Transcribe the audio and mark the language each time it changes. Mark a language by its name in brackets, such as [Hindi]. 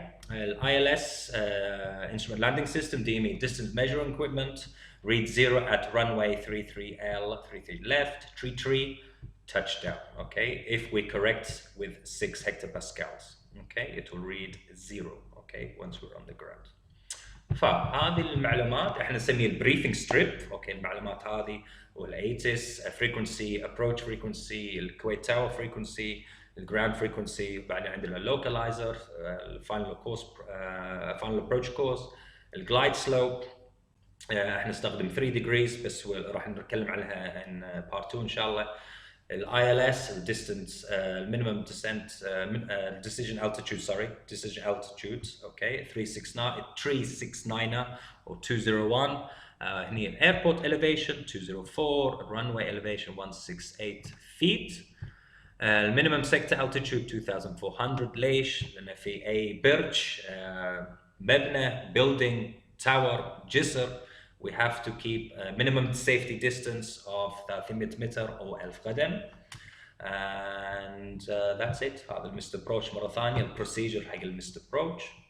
[English] ال ILS instrument landing system DME distance measuring equipment read 0 at runway 33L 33 left, tree touchdown, okay. If we correct with 6 hectopascals, okay, it will read 0, okay, once we're on the ground. [Arabic] فهذه المعلومات احنا نسميها البريفنج ستريب، اوكي. المعلومات هذه والايتس فريكونسي ابروتش فريكونسي الكويت تاور فريكونسي الجراوند فريكونسي، بعدين عندنا اللوكلايزر، الفاينل كورس، فاينل ابروتش كورس، الجلايد سلوب. احنا نستخدم 3 degrees بس راح نتكلم عنها ان بارت 2 ان شاء الله. الاي ال اس، الديستنس، المينيمم ديسنت، decision altitude، اوكي 369 او 201. هني الايربورت elevation 204، الرنوي elevation 168 feet. المينيمم سيكتور altitude 2400. ليش؟ لان في اي برج، مبنى، building، tower، جسر، we have to keep a minimum safety distance of 300 متر او 1000 قدم. [English] and that's it. [Arabic] هذا المستر approach مرة ثانية، البروسيجر حق المستر approach.